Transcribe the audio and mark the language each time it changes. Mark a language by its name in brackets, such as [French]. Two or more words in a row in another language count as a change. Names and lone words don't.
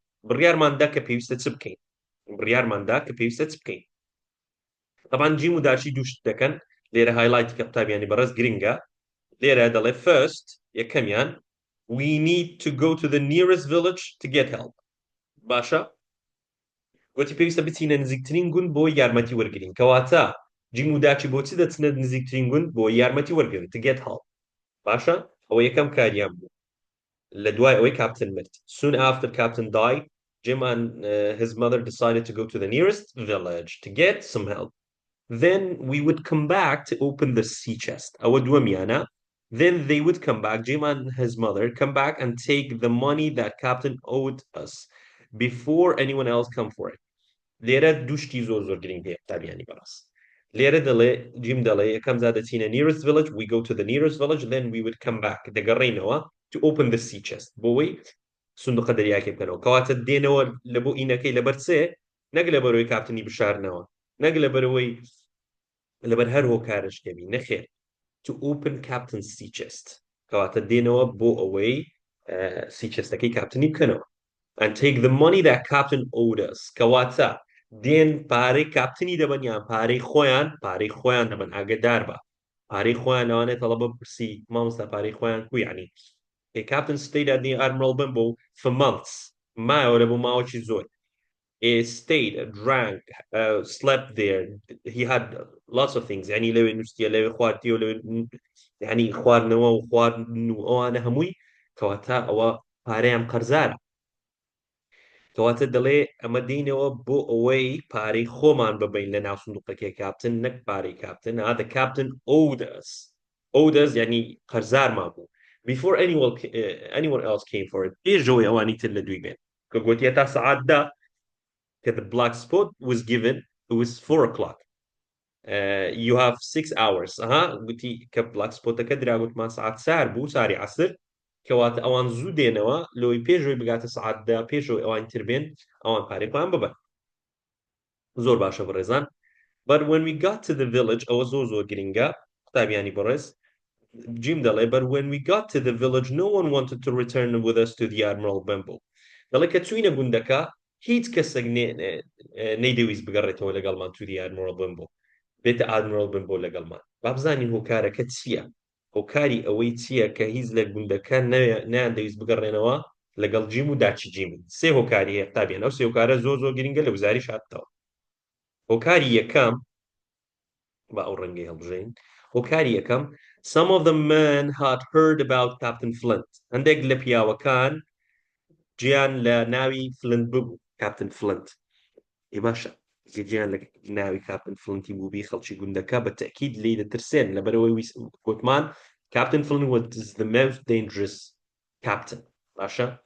[Central Kurdish] بڕیارماندا کە پێویستە چ بکەین. طبعا جیم و داچی دوو شت دەکەن لێرە هایلایتی کە قوتابیانی بەڕێز گرنگە. لێرە دەڵێ [English] first یەکەمیان we need to go to the nearest village to get help. [Central Kurdish] باشە گوتی پێویستە بچینە نزیکترین گوند بۆ یارمەتی وەرگرین، کەواتە جیم و داچی بۆچی دەچنە نزیکترین گوند بۆ یارمەتی وەرگرن [English] to get help. [Central Kurdish] باشە ئەوە یەکەم کاریان بوو لە دوای ئەوەی کاپتن مرد. [English] Soon after Captain died, Jim and his mother decided to go to the nearest village to get some help. Then we would come back to open the sea chest. [Central Kurdish] ئەوە دووەمیانە. [English] Then they would come back, Jim and his mother come back and take the money that Captain owed us. before anyone else come for it. [Central Kurdish] لێرە دوشتی زۆر زۆر گرنگ هەیە قوتابیانی بەڕاست لێرە دەڵێ جیم دەڵێ یەکەم زا دەچینە [English] nearest village we go to the nearest village then we would come back [Central Kurdish] دەگەڕێینەوە [English] to open the sea chest [Central Kurdish] بۆەوەی سندوقە دەریاکێ بکەنەوە کەواتە دێنەوە لە بۆ ئینەکەی لەبەر چێ نەک لە بەرەوەی کاپتنی بشارنەوە نەک لە بەرەوەی لەبەر هەر هۆکارە شتێبی نەخێر [English] to open captain's sea chest [Central Kurdish] کەواتە دێنەوە بۆ ئەوەی [English] sea chestەکەی [Central Kurdish] کاپتنی بکەنەوە [English] and take the money that captain owed us کەواتە [Central Kurdish] دێن پارەی کاپتنی دەبن یان پارەی خۆیان دەبن ئاگدار بە پارەی خۆیان لەوانێت تەڵە بپرسی مامۆستا پارەی خۆیان کو یعنی [English] a captain stayed at the Admiral Benbow for months [Central Kurdish] مایەوە لە بۆ ماوەکی زۆر [English] stayed drank slept there he had lots of things [Central Kurdish] يعني لەوێ نووسیە لەوێ خواردیەوە لەوێ يعني خواردنەوە و خواردن و ئەوانە هەمووی کەواتە ئەوە پارەیان قەرزارە کەواتە دەڵێ ئەمە دێنەوە بۆ ئەوەی پارەی خۆمان ببین لە ناو سندوقەکەی کاپتن نەک پارەی کاپتن [English] the captain owed [Central Kurdish] us یعنی قەرزارمان بوو [English] before anyone else came for it [Central Kurdish] پێشەوەی ئەوانی تر لە دوی بێن کە گوتیە تا سەعاتدا کە [English] the black spot was given it was 4 o'clock you have 6 hours [Central Kurdish] گوتی کە [English] black spotەکە [Central Kurdish] دراگوتمان ساعت سار بوو ساری عەسر کەواتە ئەوان زوو دێنەوە لەوەی پێشەوەی بگاتە سەعاتدا پێشەوەی ئەوان تر بێن ئەوان پارەی خۆیان ببەن زۆر باشە بەڕێزان [English] but when we got to the village [Central Kurdish] ئەوە زۆر گرنگە قوتابیانی بەڕێز جیم دەڵێ [English] but when we got to the village no one wanted to return with us to the Admiral Benbow [Central Kurdish] دەڵێ کە چوینە گوندەکە هیچ کەسێک نەیدەویست بگەڕێتەوە لەگەڵمان [English] to the Admiral Benbow [Central Kurdish] بێتە Admiral Benbow لەگەڵمان با بزانین هۆکارەکە چییە هۆکاری ئەوەی چییە کە هیچ لە گوندەکە نەیان دەویست بگەڕێنەوە لەگەڵ جیم و داچی جیمن سێ هۆکاری هەیە قوتابیان ئەو سێ هۆکارە زۆر گرنگە لە وزاری هاتەوە هۆکاری یەکەم با ئەو ڕەنگەی هەڵبژێن هۆکاری یەکەم [English] some of the men had heard about Captain Flint [Central Kurdish] هەندێک لە پیاوەکان گیان لە ناوی فلنت ببوو کاپتن فلنت باشە گیان لە ناوی کاپتن فلنتی بووبی خەڵکی گوندەکە بە تەکید لی دەترسێن لەبەرەوەی گوتمان کاپتن فلنت [English] was the most dangerous captain [Central Kurdish] باشە